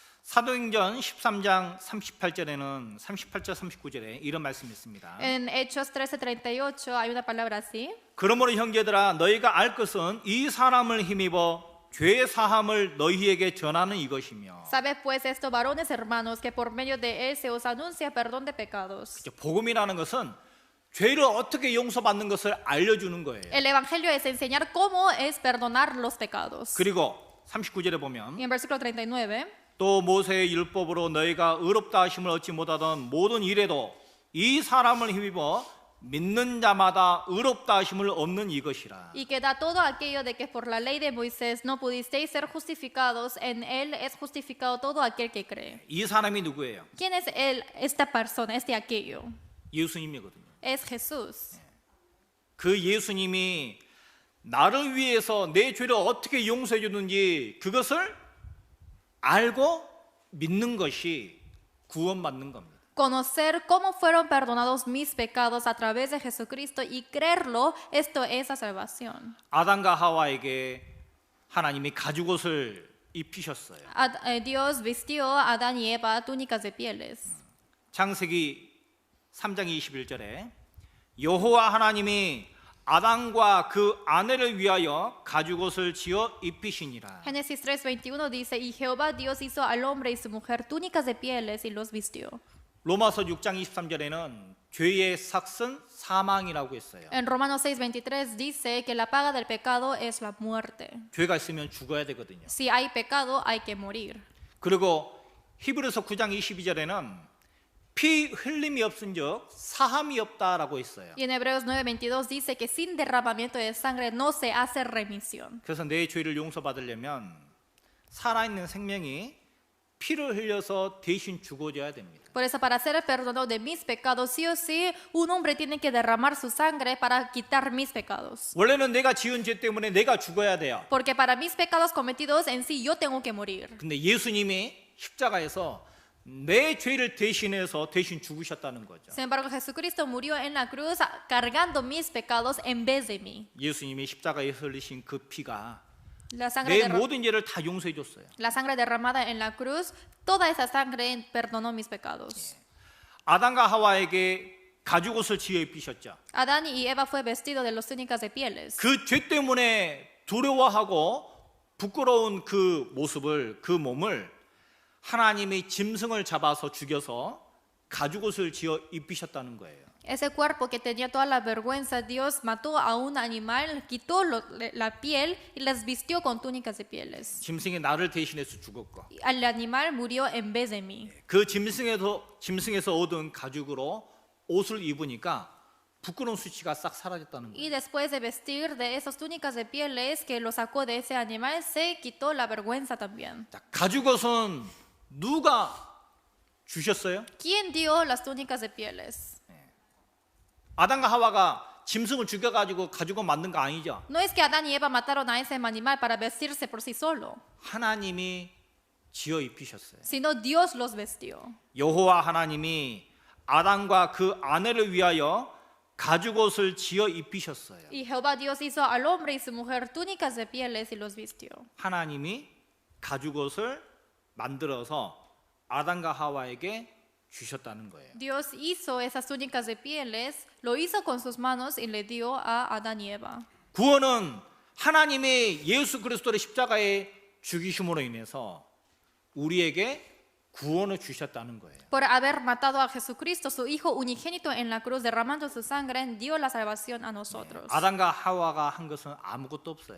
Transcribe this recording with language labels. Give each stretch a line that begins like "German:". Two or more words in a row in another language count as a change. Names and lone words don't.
Korean: 사도행전 13장 38절에는 38절 39절에 이런 말씀이 있습니다.
Spanish: En Hechos 13:38 hay una palabra así.
Korean: 그러므로 형제들아 너희가 알 것은 이 사람을 힘입어 죄 사함을 너희에게 전하는 이것이며.
Spanish: Sabed pues esto, varones hermanos, que por medio de él se os anuncia perdón de pecados.
Korean: 복음이라는 것은 죄를 어떻게 용서받는 것을 알려주는 거예요.
Spanish: El evangelio es enseñar cómo es perdonar los pecados.
Korean: 그리고 39절에 보면
Spanish: Y en versículo 39
Korean: 또 모세의 율법으로 너희가 의롭다 하심을 얻지 못하던 모든 일에도 이 사람을 힘입어 믿는 자마다 의롭다 하심을 얻는 이것이라.
Spanish: y que da todo aquello de que por la ley de Moisés no pudisteis ser justificados, en él es justificado todo aquel que cree.
Korean: 이 사람이 누구예요?
Spanish: ¿Quién es él, esta persona, este aquello?
Korean: 예수님이거든요.
Spanish: es Jesús.
Korean: 그 예수님이 나를 위해서 내 죄를 어떻게 용서해 주는지 그것을 알고 믿는 것이 구원받는 겁니다.
Spanish: Conocer cómo fueron perdonados mis pecados a través de Jesucristo y creerlo, esto es la salvación.
Korean: 아담과 하와에게 하나님이 가죽옷을 입히셨어요.
Spanish: Dios vistió a Adán y Eva túnicas de pieles.
Korean: 창세기 3장 21절에 여호와 하나님이 아담과 그 아내를 위하여 가죽옷을 지어 입히시니라.
Spanish: Génesis 3:21 dice, y Jehová Dios hizo al hombre y su mujer túnicas de pieles y los vistió.
Korean: 로마서 6장 23절에는 죄의 삭은 사망이라고 했어요.
Spanish: En Romanos 6:23 dice que la paga del pecado es la muerte.
Korean: 죄가 있으면 죽어야 되거든요.
Spanish: Si hay pecado, hay que morir.
Korean: 그리고 히브리서 9장 22절에는 피 흘림이 없은즉 사함이 없다라고 했어요.
Spanish: Y en Hebreos 9:22 dice que sin derramamiento de sangre no se hace remisión.
Korean: 그래서 내 죄를 용서받으려면 살아있는 생명이 피를 흘려서 대신 죽어줘야 됩니다.
Spanish: Por eso, para ser perdonado de mis pecados, sí o sí, un hombre tiene que derramar su sangre para quitar mis pecados.
Korean: 원래는 내가 지은 죄 때문에 내가 죽어야 돼요.
Spanish: Porque para mis pecados cometidos en sí yo tengo que morir.
Korean: 근데 예수님이 십자가에서 내 죄를 대신해서 대신 죽으셨다는 거죠.
Spanish: Sin embargo, Jesucristo murió en la cruz cargando mis pecados en vez de mí.
Korean: 예수님이 십자가에 흘리신 그 피가
Spanish: La sangre,
Korean: 내 모든 죄를 다 용서해 줬어요.
Spanish: la sangre derramada en la cruz, toda esa sangre perdonó mis pecados.
Korean: 아담과 하와에게 가죽옷을 지어 입히셨죠.
Spanish: Adán y Eva fue vestido de los túnicas de pieles.
Korean: 그 죄 때문에 두려워하고 부끄러운 그 모습을, 그 몸을 하나님이 짐승을 잡아서 죽여서 가죽옷을 지어 입히셨다는 거예요.
Spanish: Ese cuerpo que tenía toda la vergüenza, Dios mató a un animal, quitó la piel y les vistió con túnicas de pieles.
Korean: 짐승이 나를 대신해서 죽었고
Spanish: El animal murió en vez de mí.
Korean: 그 짐승에서 얻은 가죽으로 옷을 입으니까 부끄러운 수치가 싹 사라졌다는 거예요.
Spanish: Y después de vestir de esas túnicas de pieles que lo sacó de ese animal, se quitó la vergüenza también.
Korean: 자, 가죽옷은 누가 주셨어요?
Spanish: ¿Quién dio las túnicas de pieles?
Korean: 아담과 하와가 짐승을 죽여가지고 가죽옷 만든 거 아니죠?
Spanish: No es que Adán y Eva mataron a ese animal para vestirse por sí solo,
Korean: 하나님이 지어 입히셨어요.
Spanish: sino Dios los vestió.
Korean: 여호와 하나님이 아담과 그 아내를 위하여 가죽옷을 지어 입히셨어요.
Spanish: Y Jehová Dios hizo al hombre y su mujer túnicas de pieles y los vistió.
Korean: 하나님이 가죽옷을 만들어서 아담과 하와에게 주셨다는 거예요.
Spanish: Dios hizo esas túnicas de pieles, lo hizo con sus manos y le dio a Adán y Eva.
Korean: 구원은 하나님이 예수 그리스도를 십자가에 죽이심으로 인해서 우리에게 구원을 주셨다는 거예요.
Spanish: Por haber matado a Jesucristo, su Hijo unigénito en la cruz, derramando su sangre, dio la salvación a nosotros.
Korean: 아담과 하와가 한 것은 아무것도 없어요.